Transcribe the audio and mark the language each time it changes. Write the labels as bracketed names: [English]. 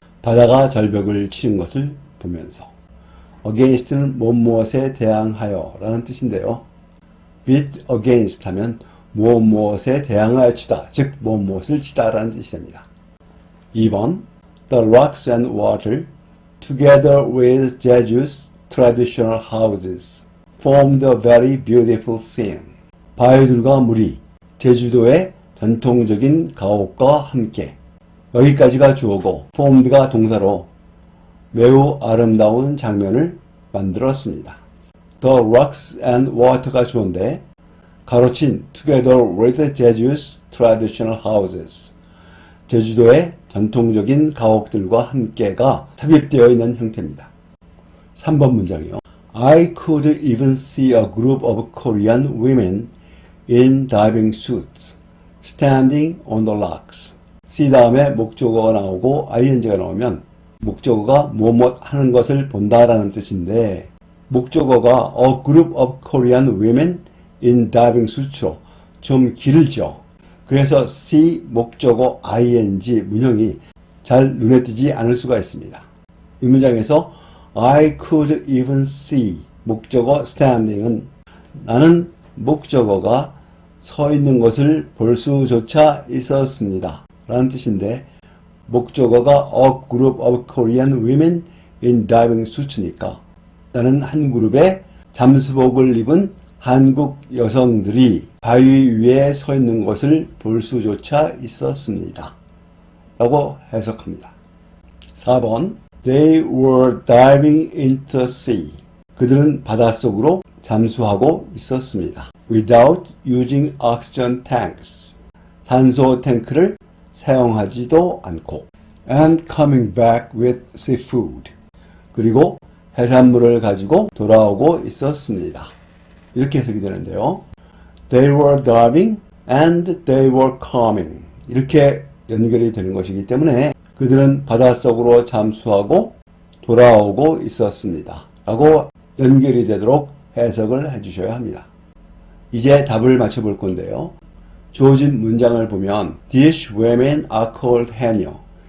[Korean] 바다가 절벽을 치는 것을 보면서. against는 무엇에 대항하여 라는 뜻인데요. [English] beat against [Korean] 하면 무엇에 대항하여 치다, 즉 무엇을 치다 라는 뜻이 됩니다. [English] 2번 The rocks and water together with Jeju's traditional houses formed a very beautiful scene. [Korean] 바위들과 물이 제주도의 전통적인 가옥과 함께 여기까지가 주어고 formed가 동사로 매우 아름다운 장면을 만들었습니다. [English] The rocks and water가 [Korean] 주어인데 가로친 [English] together with Jeju's traditional houses. [Korean] 제주도의 전통적인 가옥들과 함께가 삽입되어 있는 형태입니다. 3번 문장이요. [English] I could even see a group of Korean women in diving suits standing on the rocks. [Korean] see 다음에 목적어가 나오고 ing가 나오면 목적어가 무엇 하는 것을 본다라는 뜻인데 목적어가 [English] a group of Korean women in diving suits [Korean] 로 좀 길죠. 그래서 see 목적어 ing 문형이 잘 눈에 띄지 않을 수가 있습니다. 이 문장에서 [English] I could even see [Korean] 목적어 standing은 나는 목적어가 서 있는 것을 볼 수조차 있었습니다 라는 뜻인데, 목적어가 [English] a group of Korean women in diving suits [Korean] 니까 나는 한 그룹의 잠수복을 입은 한국 여성들이 바위 위에 서 있는 것을 볼 수조차 있었습니다 라고 해석합니다. [English] 4번 They were diving into the sea. [Korean] 그들은 바닷속으로 잠수하고 있었습니다. [English] Without using oxygen tanks. [Korean] 산소 탱크를 사용하지도 않고. [English] And coming back with seafood. [Korean] 그리고 해산물을 가지고 돌아오고 있었습니다. 이렇게 해석이 되는데요. [English] They were diving and they were coming. [Korean] 이렇게 연결이 되는 것이기 때문에 그들은 바닷속으로 잠수하고 돌아오고 있었습니다 라고 연결이 되도록 해석을 해주셔야 합니다. 이제 답을 맞춰볼 건데요. 주어진 문장을 보면 [English] These women are called [Korean] 해녀.